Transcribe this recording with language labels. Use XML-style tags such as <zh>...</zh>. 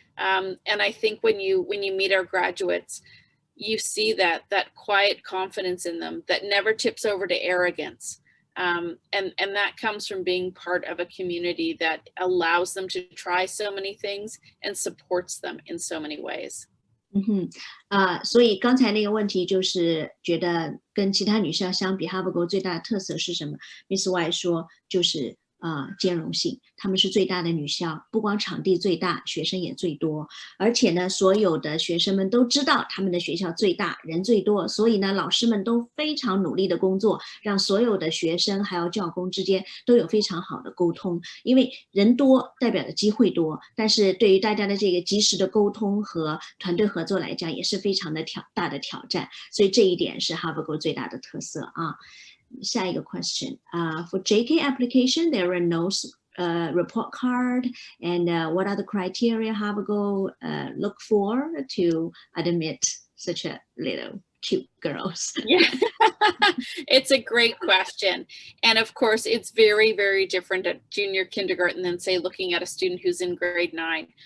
<en>And I think when you meet our graduates, you see that quiet confidence in them that never tips over to arrogance. And that comes from being part of a community that allows them to try so many things and supports them in so many ways.</en> <zh>所以刚才那个问题就是觉得跟其他女校相比 Havergal 最大的特色是什么？ Miss White 说就是兼容性，他们是最大的女校，不光场地最大，学生也最多，而且呢，所有的学生们都知道他们的学校最大，人最多，所以呢，老师们都非常努力的工作，让所有的学生还有教工之间都有非常好的沟通，因为人多代表的机会多，但是对于大家的这个及时的沟通和团队合作来讲，也是非常的大的挑战，所以这一点是 Havergal 最大的特色啊。下一个 question.</zh> <en>For JK application, there are no report card, and what are the criteria Havergal look for to admit such a little cute girls? Yeah, it's a great question. And of course, it's very, very different at junior kindergarten than say looking at a student who's in grade 9.</en>